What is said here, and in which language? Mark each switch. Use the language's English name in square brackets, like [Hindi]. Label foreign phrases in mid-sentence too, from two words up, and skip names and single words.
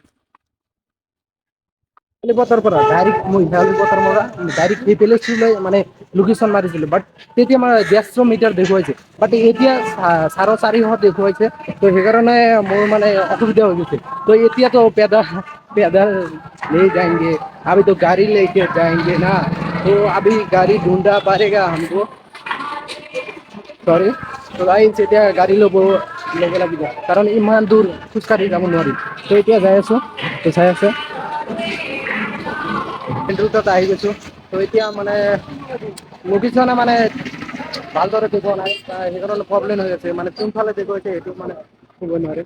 [Assamese] শেৱালি পথৰ পৰা ডাইৰেক্ট মই ডাইৰেক্ট সেইফালে মানে লোকেশ্যন মাৰিছিলোঁ, বাট তেতিয়া মানে 150 মিটাৰ দেখুৱাইছে, বাট এতিয়া 450 দেখুৱাইছে। তো সেইকাৰণে মোৰ মানে অসুবিধা হৈ গৈছে। তো এতিয়াতো পেডাল [Hindi] ले जाएंगे, अभी तो गाड़ी लेके जाएंगे ना, तो अभी गाड़ी ढूंढना पड़ेगा हमको। [Assamese] চৰি তো গাইজ এতিয়া গাড়ী ল'ব লাগিব, কাৰণ ইমান দূৰ খোজকাঢ়ি যাব নোৱাৰি। তো এতিয়া যাই আছোঁ, তো চাই আছে তাত আহি গৈছোঁ। তো এতিয়া মানে লোকেশ্যনে মানে ভালদৰে দেখুওৱা নাই, সেইকাৰণে প্ৰব্লেম হৈ আছে, মানে কোনফালে দেখুৱাইছে সেইটো মানে ক'ব নোৱাৰে।